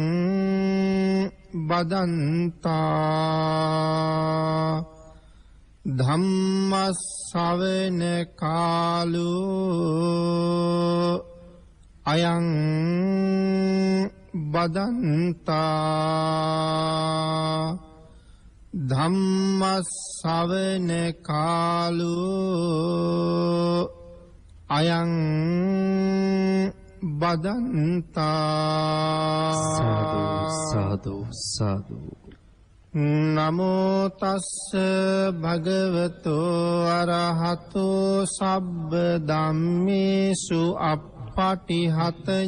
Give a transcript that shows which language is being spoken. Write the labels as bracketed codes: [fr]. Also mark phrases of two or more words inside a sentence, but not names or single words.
[pi] බදන්තා ධම්ම ශ්‍රවණ කාලෝ අයං බදන්තා ධම්ම ශ්‍රවණ කාලෝ අයං බදන්තා සාදු සාදු සාදු නමෝ තස්ස භගවතෝ අරහතෝ සබ්බ ධම්මේසු අප්පටිහත